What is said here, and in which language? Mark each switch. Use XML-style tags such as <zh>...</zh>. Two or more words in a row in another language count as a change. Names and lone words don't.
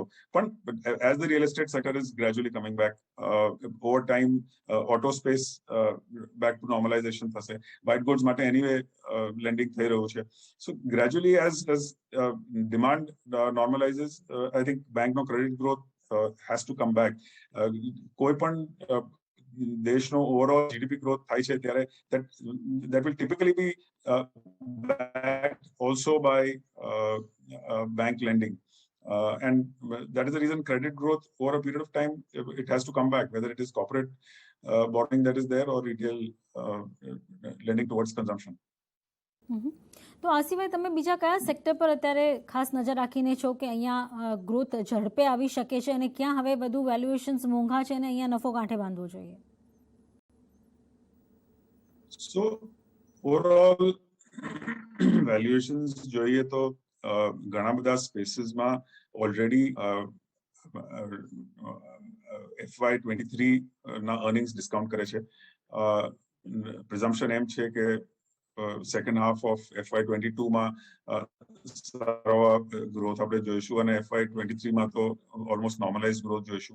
<en>પણ as the real estate sector is gradually coming back over time, auto space back to normalization થશે. white goods માટે anyway landing</en> <gu>થઈ રહ્યું છે.</gu> <en>so gradually as demand normalizes, I think બેંકનો credit growth has to come back.</en> <gu>કોઈ પણ દેશનો</gu> <en>overall GDP growth</en> <gu>થાય છે ત્યારે</gu> <en>that will typically be backed also by bank lending, and that is the reason credit growth over a period of time it has to come back, whether it is corporate borrowing that is there or retail lending towards consumption.</en> <gu>તો આ સિવાય તમે બીજા કયા સેક્ટર પર અત્યારે ખાસ નજર રાખીને છો કે અહીંયા ગ્રોથ ઝડપે આવી શકે છે અને ક્યાં હવે બધું વેલ્યુએશન્સ મોંઘા છે અને અહીંયા નફો કાંઠે બાંધવો જોઈએ?</gu> <en>So overall valuations</en> <gu>જોઈએ તો ઘણા બધા સ્પેસીસમાં ઓલરેડી FY23 ના</gu> <en>earnings discount</en> <gu>કરે છે. પ્રિઝમ્પશન એમ છે કે</gu> <en>second half of</en> <gu>FY22 માં સારો ગ્રોથ આપણે જોઈશું અને FY23 માં તો</gu> <en>almost normalize growth</en> <gu>જોઈશું.</gu>